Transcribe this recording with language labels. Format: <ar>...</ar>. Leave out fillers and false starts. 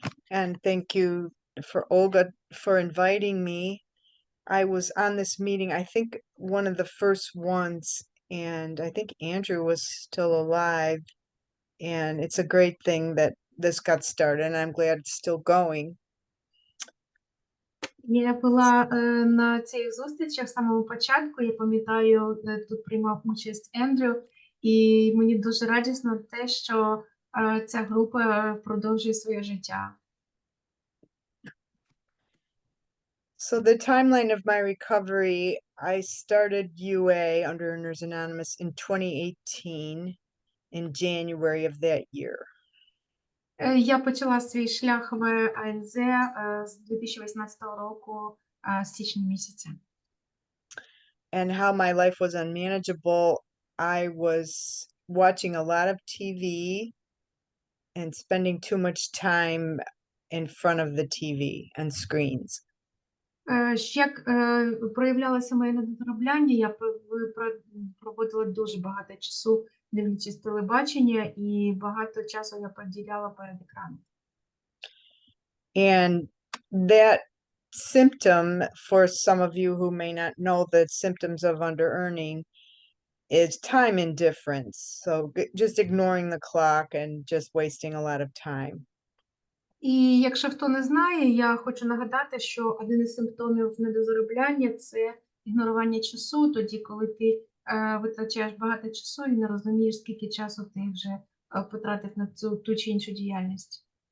<en>And thank you for Olga for inviting me. I was on this meeting, I think one of the first ones, and I think Andrew was still alive. And it's a great thing that this got started, and I'm glad it's still going.</en> <uk>Я була на цих зустрічах з самого початку. Я пам'ятаю, тут приймав участь Ендрю, і мені дуже радісно те, що ця група продовжує своє життя.</uk> <en>So the timeline of my recovery, I started UA under Earners Anonymous in 2018 in January of that year.</en> <uk>Я почала свій шлях в АНЗ з 2018 року, з січня місяця.</uk> <en>And how my life was unmanageable, I was watching a lot of TV and spending too much time in front of the TV and screens.</en> <uk>Як проявлялося моє недоробляння, я проводила дуже багато часу, дивлячись телебачення, і багато часу я приділяла перед екраном.</uk> <en>And that symptom, for some of you who may not know the symptoms of under-earning, is time indifference. So just ignoring the clock and just wasting a lot of time.</en> <uk>І якщо хто не знає, я хочу нагадати, що один із симптомів недозаробляння – це ігнорування часу, тоді, коли ти витрачаєш багато часу і не розумієш, скільки часу ти вже потратив на ту чи іншу діяльність.</uk>